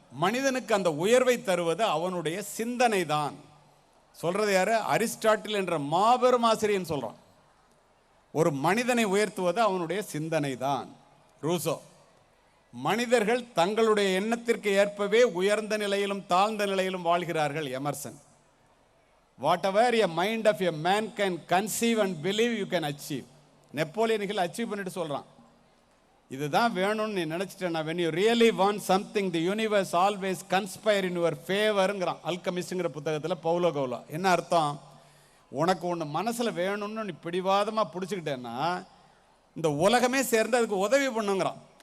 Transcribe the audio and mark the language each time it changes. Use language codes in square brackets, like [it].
[ta] மனிதனுக்கு அந்த உயர்வை தருவது அவனுடைய சிந்தனை தான். சொல்றது யாரு? அரிஸ்டாட்டில் என்ற மாபெரும் ஆசிரியன் சொல்றான். ஒரு மனிதனை உயர்த்துவது அவனுடைய சிந்தனை தான். ரூசோ. மனிதர்கள் தங்களுடைய எண்ணத்திற்கு ஏற்பவே உயர்ந்த நிலையிலும் தாழ்ந்த நிலையிலும் வாழ்கிறார்கள். Emerson. [en] Whatever a mind of a man can conceive and believe you can achieve. [ta] Napoleon hill achieve பண்ணிட்டு சொல்றான், இதுதான் வேணும்னு நீ நினைச்சிட்டேன்னா, [en] when you really want something the universe always conspire in your [ta] favorங்கிறான் அல்கமிஸ்ட்ங்கிற புத்தகத்தில் பவுலோ கவுலோ. என்ன அர்த்தம்? உனக்கு ஒன்று மனசில் வேணும்னு நீ பிடிவாதமாக பிடிச்சிக்கிட்டேன்னா இந்த உலகமே சேர்ந்து அதுக்கு உதவி பண்ணுங்கிறான்.